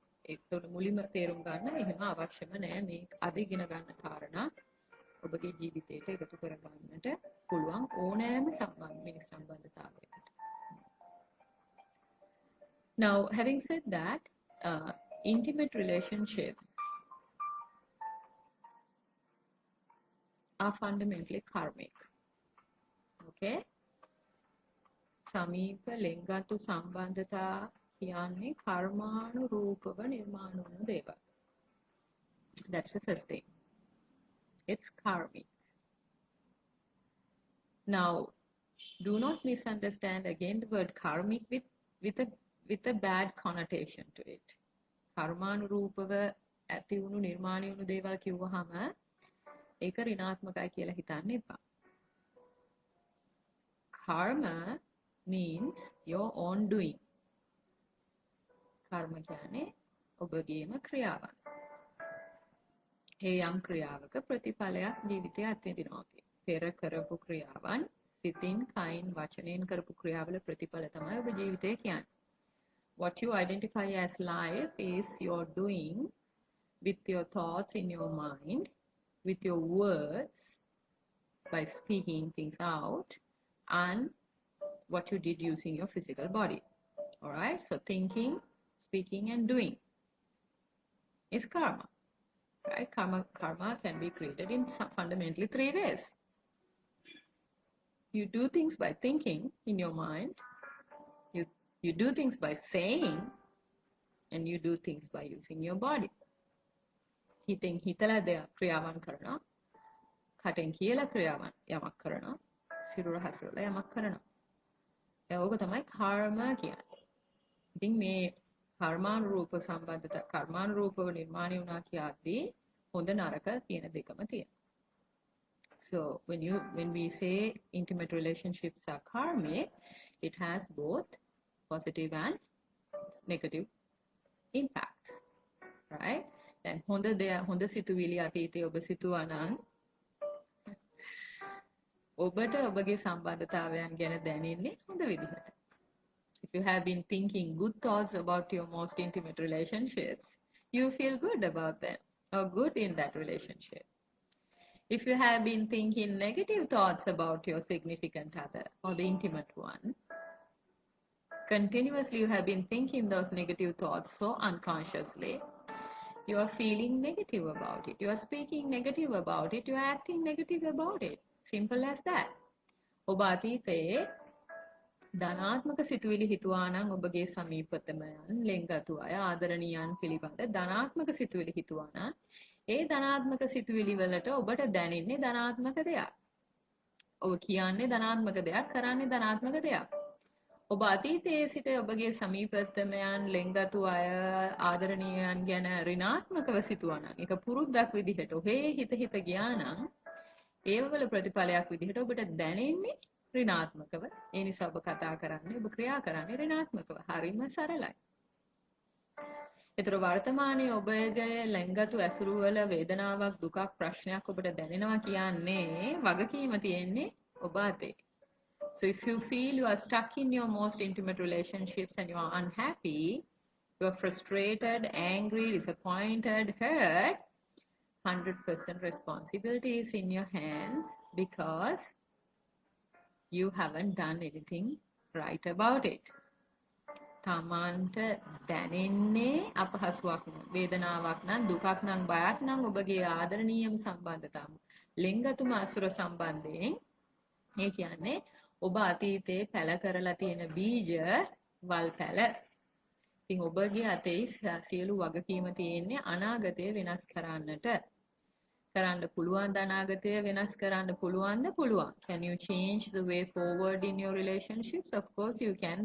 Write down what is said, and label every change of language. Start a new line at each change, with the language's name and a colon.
Sinhala: ඒකට මුලින්ම තේරුම් ගන්න එහෙම අවශ්‍යම නැහැ මේ අද ඉගෙන ගන්න කාරණා ඔබගේ ජීවිතයට එකතු කර ගන්නට පුළුවන් ඕනෑම මිනිස් සම්බන්ධතාවයකට.
English: Now, having said that, intimate relationships are fundamentally karmic. Okay?
Sinhala: සමීප ලිංගගත සම්බන්ධතා කියන්නේ කර්මානුරූපව නිර්මාණය වන දේවල්.
English: That's the first thing. It's karmic. Now, do not misunderstand again the word karmic with a bad connotation to it.
Sinhala: කර්මානුරූපව ඇති වුණු නිර්මාණය වුණු දේවල් කිව්වහම ඒක ඍණාත්මකයි කියලා හිතන්න එපා.
English: Karma means your own doing.
Sinhala: කර්ම කියන්නේ ඔබගේම ක්‍රියාවන්. ඒ යම් ක්‍රියාවක ප්‍රතිඵලයක් ජීවිතයේ අත්විඳිනවා. පෙර කරපු ක්‍රියාවන් සිතින් කයින් වචනයෙන් කරපු ක්‍රියාවල ප්‍රතිඵල තමයි ඔබ ජීවිතය කියන්නේ.
English: What you identify as life is your doing with your thoughts in your mind, with your words, by speaking things out, and what you did using your physical body. All right? So thinking, speaking, and doing is karma. Right? Karma can be created in fundamentally 3 ways. You do things by thinking in your mind. You do things by saying, and you do things by using your body.
Sinhala: හිතෙන් හිතලා දෙයක් ක්‍රියාවන් කරනවා. කටෙන් කියලා ක්‍රියාවන් යමක් කරනවා. සිරුර හසුරලා යමක් කරනවා. ඒක තමයි කර්ම කියන්නේ. ඉතින් මේ කර්මානුරූප සම්බන්ධතා කර්මානුරූපව නිර්මාණය වුණා කියද්දී හොඳ නරක කියන දෙකම තියෙනවා.
English: So when we say intimate relationships are karmic, it has both positive and negative impacts, right?
Sinhala: දැන් හොඳ සිතුවිලි අතීතයේ ඔබ සිතුවා නම් ඔබට ඔබගේ සම්බන්ධතාවයන් ගැන දැනෙන්නේ හොඳ විදිහට.
English: If you have been thinking good thoughts about your most intimate relationships, you feel good about them or good in that relationship. If you have been thinking negative thoughts about your significant other or the intimate one, continuously you have been thinking those negative thoughts so unconsciously, you are feeling negative about it. You are speaking negative about it. You are acting negative about it. Simple as that.
Sinhala: ඔබ අතීතයේ ධනාත්මක සිතුවිලි හිතුවා නම් ඔබගේ සමීපතමයන් ලෙන්ගතු අය ආදරණීයන් පිළිබඳ ධනාත්මක සිතුවිලි හිතුවා නම් ඒ ධනාත්මක සිතුවිලි වලට ඔබට දැනෙන්නේ ධනාත්මක දෙයක්. ඔබ කියන්නේ ධනාත්මක දෙයක්, කරන්නේ ධනාත්මක දෙයක්. ඔබ අතීතයේ සිට ඔබගේ සමීපතමයන් ලෙන්ගතු අය ආදරණීයයන් ගැන ඍණාත්මකව සිතුවා නම් ඒක පුරුද්දක් විදිහට ඔහේ හිත ගියා නම් ඒවල ප්‍රතිඵලයක් විදිහට ඔබට දැනෙන්නේ ඍණාත්මකව. ඒ නිසා ඔබ කතා කරන්නේ ඔබ ක්‍රියා කරන්නේ ඍණාත්මකව. හරිම සරලයි. ඒතර වර්තමානයේ ඔබගේ ලෙන්ගතු ඇසුරු වල වේදනාවක් දුකක් ප්‍රශ්නයක් ඔබට දැනෙනවා කියන්නේ වගකීම තියෙන්නේ ඔබ අතේ.
English: So if you feel you are stuck in your most intimate relationships and you are unhappy, you are frustrated, angry, disappointed, hurt, 100% responsibility is in your hands because you haven't done anything right about it.
Sinhala: තමන්ට දැනෙන්නේ අපහසුයක් නම් වේදනාවක් නම් දුකක් නම් බයක් නම් ඔබගේ ආදරණීයම සම්බන්ධතාව ලිංගතුම අසුර සම්බන්ධයෙන් ඒ කියන්නේ ඔබ අතීතයේ පැල කරලා තියෙන බීජ වල් පැල. ඉතින් ඔබගේ අතේ සියලු වගකීම තියෙන්නේ අනාගතය වෙනස් කරන්නට. කරන්න පුළුවන් අනාගතය වෙනස් කරන්න පුළුවන්ද? පුළුවන්.
English: Can you change the way forward in your relationships? Of course you can.